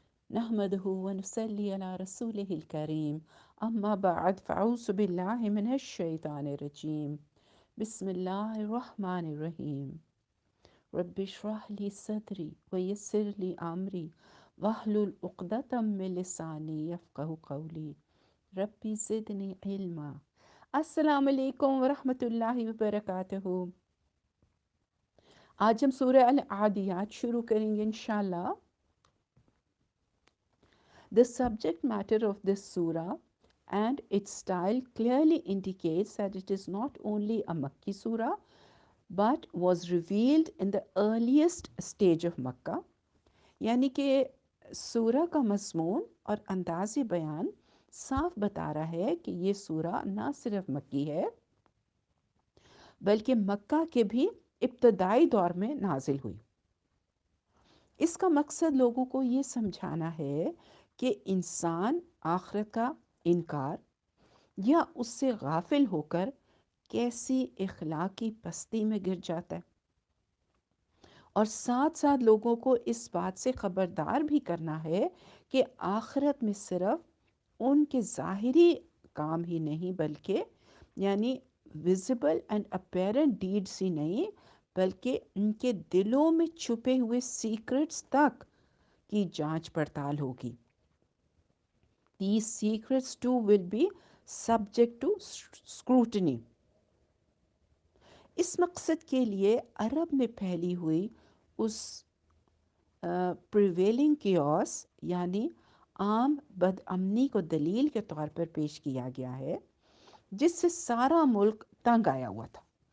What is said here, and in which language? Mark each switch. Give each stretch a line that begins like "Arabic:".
Arabic: نحمده ونصلي على رسوله الكريم أما بعد فأعوذ بالله من الشيطان الرجيم بسم الله الرحمن الرحيم رب اشرح لي صدري ويسر لي أمري واحلل عقدة من لساني يفقهوا قولي ربي زدني علما.
Urdu: السلام علیکم ورحمۃ اللہ وبرکاتہ. آج ہم سورہ العادیات شروع کریں گے انشاءاللہ.
English: The subject matter of this surah and its style clearly indicates that it is not only a Makki surah but was revealed in the earliest stage of Makkah.
Urdu: یعنی کہ سورہ کا مضمون اور انداز بیان صاف بتا رہا ہے کہ یہ سورہ نہ صرف مکی ہے بلکہ مکہ کے بھی ابتدائی دور میں نازل ہوئی. اس کا مقصد لوگوں کو یہ سمجھانا ہے کہ انسان آخرت کا انکار یا اس سے غافل ہو کر کیسی اخلاقی پستی میں گر جاتا ہے، اور ساتھ ساتھ لوگوں کو اس بات سے خبردار بھی کرنا ہے کہ آخرت میں صرف ان کے ظاہری کام ہی نہیں بلکہ یعنی
English: visible and apparent deeds
Urdu: ہی نہیں بلکہ ان کے دلوں میں چھپے ہوئے سیکرٹس تک کی جانچ پڑتال ہوگی.
English: These secrets too will be subject to scrutiny.
Urdu: اس مقصد کے لیے عرب میں پھیلی ہوئی اس
English: prevailing chaos
Urdu: یعنی عام بد امنی کو دلیل کے طور پر پیش کیا گیا ہے، جس سے سارا ملک تنگ آیا ہوا تھا.